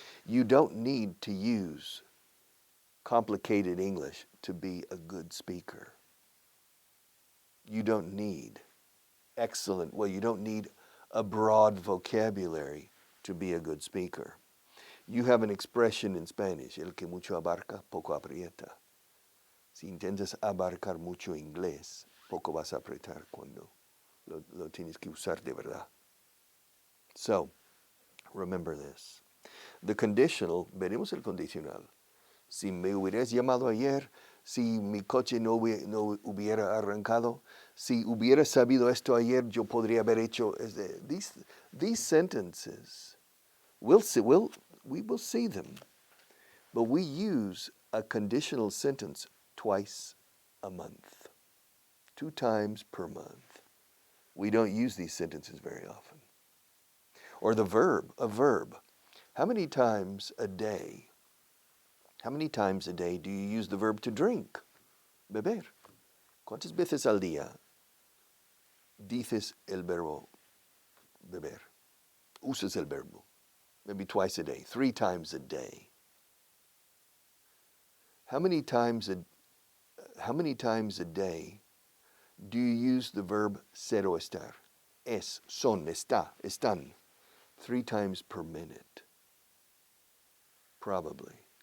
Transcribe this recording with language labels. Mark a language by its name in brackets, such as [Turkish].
[English] You don't need to use complicated English to be a good speaker. You don't need you don't need a broad vocabulary to be a good speaker. You have an expression in Spanish, [Spanish] el que mucho abarca, poco aprieta. Si intentas abarcar mucho inglés, poco vas a apretar cuando lo tienes que usar de verdad. [English] So, remember this. The conditional, [Spanish] veremos el condicional. Si me hubieras llamado ayer, si mi coche no hubiera arrancado, si hubiera sabido esto ayer, yo podría haber hecho. [English] These sentences, we will see them, but we use a conditional sentence twice a month, 2 times per month. We don't use these sentences very often. Or the verb, a verb. How many times a day do you use the verb to drink? [Spanish] Beber. ¿Cuántas veces al día dices el verbo beber? Usas el verbo. [English] Maybe twice a day, 3 times a day. How many times a day do you use the verb [Spanish] ser o estar? Es, son, está, están. [English] 3 times per minute. Probably.